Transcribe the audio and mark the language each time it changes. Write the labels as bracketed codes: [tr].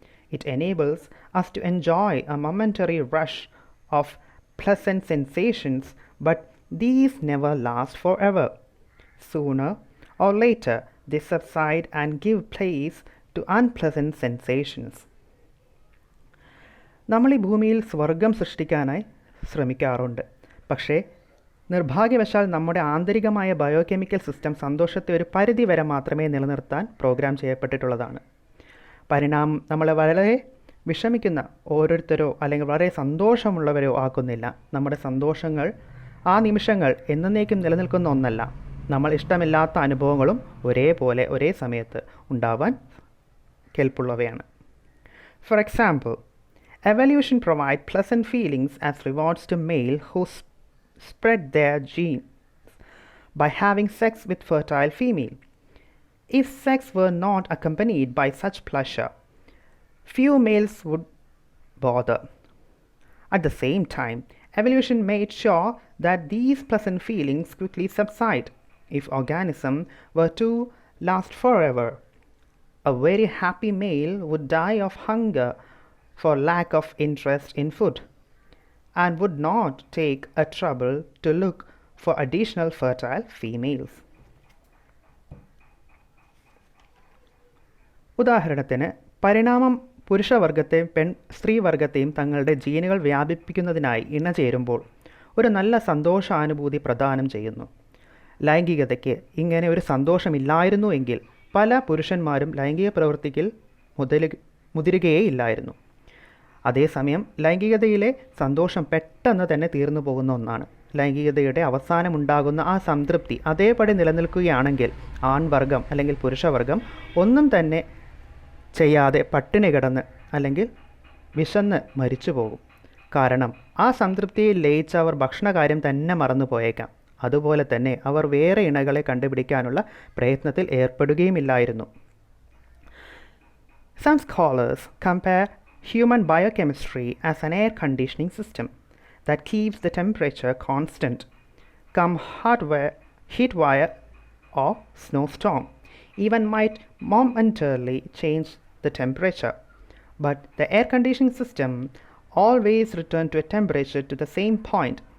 [en] It enables us to enjoy a momentary rush of pleasant sensations, but these never last forever. Sooner or later, they subside and give place to unpleasant sensations. [ml] നമ്മൾ ഈ ഭൂമിയിൽ സ്വർഗം സൃഷ്ടിക്കാനായി ശ്രമിക്കാറുണ്ട്. പക്ഷേ നിർഭാഗ്യവശാൽ നമ്മുടെ ആന്തരികമായ ബയോകെമിക്കൽ സിസ്റ്റം സന്തോഷത്തെ ഒരു പരിധി വരെ മാത്രമേ നിലനിർത്താൻ പ്രോഗ്രാം ചെയ്യപ്പെട്ടിട്ടുള്ളതാണ്. പരിണാമം നമ്മളെ വളരെ വിഷമിക്കുന്ന ഓരോരുത്തരോ അല്ലെങ്കിൽ വളരെ സന്തോഷമുള്ളവരോ ആക്കുന്നില്ല. നമ്മുടെ സന്തോഷങ്ങൾ, ആ നിമിഷങ്ങൾ എന്നേക്കും നിലനിൽക്കുന്ന ഒന്നല്ല. നമ്മൾ ഇഷ്ടമില്ലാത്ത അനുഭവങ്ങളും ഒരേപോലെ ഒരേ സമയത്ത് ഉണ്ടാവാൻ കെൽപ്പുള്ളവയാണ്. For example, [en] evolution provides pleasant feelings as rewards to male who spread their genes by having sex with fertile female. If sex were not accompanied by such pleasure, few males would bother. At the same time, evolution made sure that these pleasant feelings quickly subside. If organisms were to last forever, a very happy male would die of hunger for lack of interest in food, and would not take a trouble to look for additional fertile females. [ml] ഉദാഹരണത്തിന്, പരിണാമം പുരുഷവർഗത്തെയും സ്ത്രീവർഗത്തെയും തങ്ങളുടെ ജീനുകൾ വ്യാപിപ്പിക്കുന്നതിനായി ഇണചേരുമ്പോൾ ഒരു നല്ല സന്തോഷാനുഭൂതി പ്രദാനം ചെയ്യുന്നു. ലൈംഗികതയ്ക്ക് ഇങ്ങനെ ഒരു സന്തോഷമില്ലായിരുന്നു എങ്കിൽ പല പുരുഷന്മാരും ലൈംഗിക പ്രവൃത്തിയിൽ മുതിരുകയേയില്ലായിരുന്നു. അതേസമയം ലൈംഗികതയിലെ സന്തോഷം പെട്ടെന്ന് തന്നെ തീർന്നു പോകുന്ന ഒന്നാണ്. ലൈംഗികതയുടെ അവസാനമുണ്ടാകുന്ന ആ സംതൃപ്തി അതേപടി നിലനിൽക്കുകയാണെങ്കിൽ ആൺവർഗം അല്ലെങ്കിൽ പുരുഷവർഗം ഒന്നും തന്നെ ചെയ്യാതെ പട്ടിണി കിടന്ന് അല്ലെങ്കിൽ വിശന്ന് മരിച്ചു പോകും. കാരണം ആ സംതൃപ്തിയിൽ ലയിച്ച് അവർ ഭക്ഷണകാര്യം തന്നെ മറന്നു പോയേക്കാം. അതുപോലെ തന്നെ അവർ വേറെ ഇണകളെ കണ്ടുപിടിക്കാനുള്ള പ്രയത്നത്തിൽ ഏർപ്പെടുകയുമില്ലായിരുന്നു. [en] Some scholars compare human biochemistry as an air conditioning system that keeps the temperature constant come heat wire or snowstorm. Even might momentarily change the temperature, but the air conditioning system always return to a temperature to the same point.